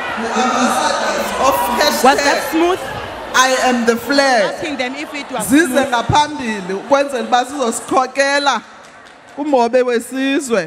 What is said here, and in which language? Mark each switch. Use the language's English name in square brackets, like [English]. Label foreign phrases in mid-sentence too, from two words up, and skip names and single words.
[English] Was that smooth? I am the flag. Asking them if it was [Xhosa] Zize [English] smooth. [Xhosa] ngaphambili ukwenzela uba sizosikhokela kumhobe wesizwe.